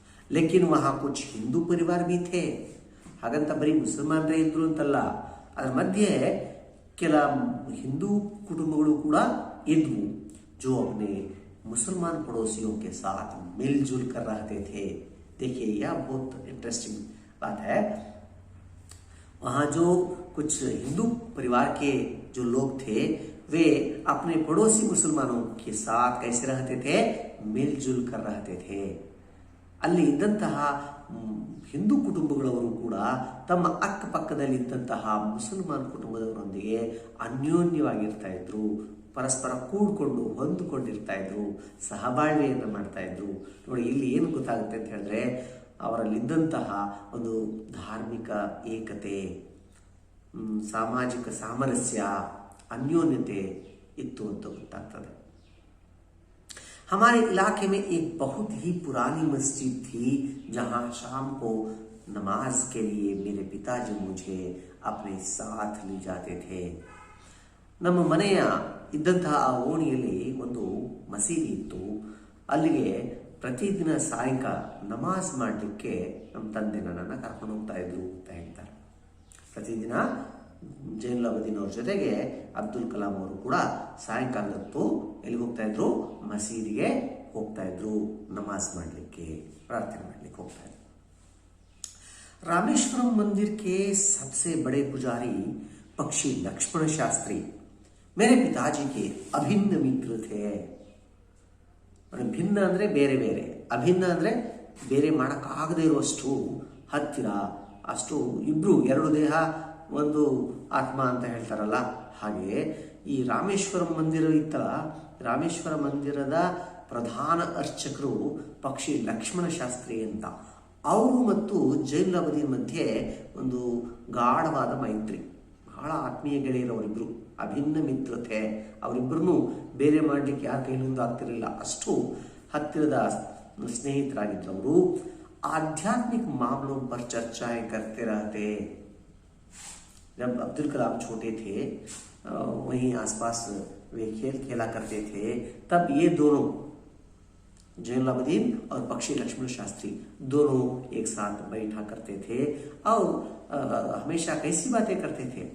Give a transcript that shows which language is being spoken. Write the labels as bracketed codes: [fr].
[hi] ಲೇಕಿನ್ ವಹಾ ಕುಚ್ ಹಿಂದೂ ಪರಿವಾರ ಭೀ ಥೇ. [kn] ಹಾಗಂತ ಬರೀ ಮುಸಲ್ಮಾನರೇ ಇದ್ರು ಅಂತಲ್ಲ, ಅದರ ಮಧ್ಯೆ ಕೆಲ ಹಿಂದೂ ಕುಟುಂಬಗಳು ಕೂಡ ಇದ್ವು. [hi] जो अपने मुसलमान पड़ोसियों के साथ मिलजुल कर रहते थे. देखिए यह बहुत इंटरेस्टिंग बात है. वहाँ जो कुछ हिंदू परिवार के जो लोग थे वे अपने पड़ोसी मुसलमानों के साथ कैसे रहते थे, मिलजुल कर रहते थे. [kn] ಅಲ್ಲಿ ಇದ್ದಂತಹ ಹಿಂದೂ ಕುಟುಂಬಗಳವರು ಕೂಡ ತಮ್ಮ ಅಕ್ಕಪಕ್ಕದಲ್ಲಿದ್ದಂತಹ ಮುಸಲ್ಮಾನ್ ಕುಟುಂಬದವರೊಂದಿಗೆ ಅನ್ಯೋನ್ಯವಾಗಿರ್ತಾ ಇದ್ರು, ಪರಸ್ಪರ ಕೂಡ್ಕೊಂಡು ಹೊಂದಿಕೊಂಡಿರ್ತಾ ಇದ್ರು, ಸಹಬಾಳ್ವೆಯನ್ನು ಮಾಡ್ತಾ ಇದ್ರು. ನೋಡಿ ಇಲ್ಲಿ ಏನು ಗೊತ್ತಾಗುತ್ತೆ ಅಂತ ಹೇಳಿದ್ರೆ, ಅವರಲ್ಲಿದ್ದಂತಹ ಒಂದು ಧಾರ್ಮಿಕ ಏಕತೆ, ಸಾಮಾಜಿಕ ಸಾಮರಸ್ಯ, ಅನ್ಯೋನ್ಯತೆ ಇತ್ತು ಅಂತ ಗೊತ್ತಾಗ್ತದೆ. [hi] हमारे इलाके में एक बहुत ही पुरानी मस्जिद थी जहां शाम को नमाज के लिए मेरे पिताजी मुझे अपने साथ ले जाते थे. [kn] ನಮ್ಮ ಮನೆಯ ಇದ್ದಂತಹ ಆ ಓಣಿಯಲ್ಲಿ ಒಂದು ಮಸೀದಿ ಇತ್ತು. ಅಲ್ಲಿಗೆ ಪ್ರತಿದಿನ ಸಾಯಂಕಾಲ ನಮಾಜ್ ಮಾಡಲಿಕ್ಕೆ ನಮ್ಮ ತಂದೆ ನನ್ನನ್ನು ಕರ್ಕೊಂಡು ಹೋಗ್ತಾ ಇದ್ರು ಅಂತ ಹೇಳ್ತಾರೆ. ಪ್ರತಿದಿನ ಜೈನುಲಾಬ್ದೀನ್ ಅವ್ರ ಜೊತೆಗೆ ಅಬ್ದುಲ್ ಕಲಾಂ ಅವರು ಕೂಡ ಸಾಯಂಕಾಲದ ಹೊತ್ತು ಎಲ್ಲಿಗೆ ಹೋಗ್ತಾ ಇದ್ರು? ಮಸೀದಿಗೆ ಹೋಗ್ತಾ ಇದ್ರು, ನಮಾಜ್ ಮಾಡಲಿಕ್ಕೆ, ಪ್ರಾರ್ಥನೆ ಮಾಡಲಿಕ್ಕೆ ಹೋಗ್ತಾ ಇದ್ರು। [hi] रामेश्वरम मंदिर के सबसे बड़े पुजारी पक्षी लक्ष्मण शास्त्री मेरे पिताजी के अभिन्न मित्र थे। [kn] ಭಿನ್ನ ಅಂದರೆ ಬೇರೆ ಬೇರೆ, ಅಭಿನ್ನ ಅಂದರೆ ಬೇರೆ ಮಾಡೋಕ್ಕಾಗದೇ ಇರುವಷ್ಟು ಹತ್ತಿರ, ಅಷ್ಟು ಇಬ್ಬರು, ಎರಡು ದೇಹ ಒಂದು ಆತ್ಮ ಅಂತ ಹೇಳ್ತಾರಲ್ಲ ಹಾಗೆ ಈ ರಾಮೇಶ್ವರಂ ಮಂದಿರ ಇತ್ತಲ್ಲ, ರಾಮೇಶ್ವರ ಮಂದಿರದ ಪ್ರಧಾನ ಅರ್ಚಕರು ಪಕ್ಷಿ ಲಕ್ಷ್ಮಣ ಶಾಸ್ತ್ರಿ ಅಂತ, ಅವರು ಮತ್ತು ಜೈನುಲಾಬ್ದೀನ್ ಮಧ್ಯೆ ಒಂದು ಗಾಢವಾದ ಮೈತ್ರಿ, ಬಹಳ ಆತ್ಮೀಯ ಗೆಳೆಯರವರಿಬ್ಬರು, ಅಭಿನ್ನ ಮಿತ್ರತೆ, ಅವರಿಬ್ಬರನ್ನು ಬೇರೆ ಮಾಡಲಿಕ್ಕೆ ಯಾರ ಕೈಲಿಂದ ಆಗ್ತಿರಲಿಲ್ಲ, ಅಷ್ಟು ಹತ್ತಿರದ ಸ್ನೇಹಿತರಾಗಿದ್ದರು ಅವರು। [hi] आध्यात्मिक मामलों पर चर्चाएं करते रहते। जब अब्दुल कलाम छोटे थे वहीं आसपास वे खेल खेला करते थे, तब ये दोनों जैनुलाब्दीन और पक्षी लक्ष्मण शास्त्री दोनों एक साथ बैठा करते थे और हमेशा कैसी बातें करते थे?